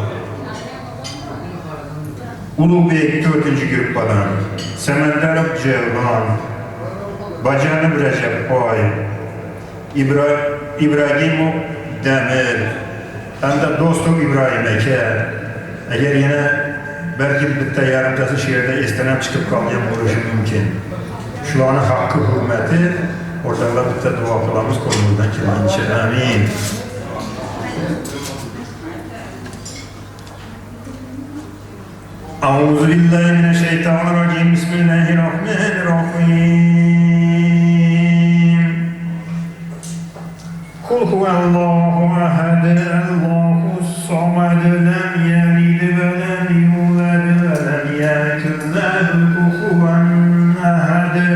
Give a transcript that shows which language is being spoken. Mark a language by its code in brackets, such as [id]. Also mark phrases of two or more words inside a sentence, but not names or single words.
[uz] Ulug'bek 4-gruppadan, Samandarov Javlon, Bajanov Rajabboy, Ibragimov Damir, hamda Do'stov Ibrohim aka. Agar yana balki bitta yarimtasi she'rda esdan chiqib qolgan bo'lishi mumkin. Shularning haqqi hurmati o'rtalar bitta duo qilamiz qo'limizdan kelgancha. Amin. [ar] أعوذ بالله من الشيطان الرجيم بسم الله الرحمن الرحيم قل هو الله أحد الله الصمد لم يلد ولم يولد ولم يكن له كفوا أحد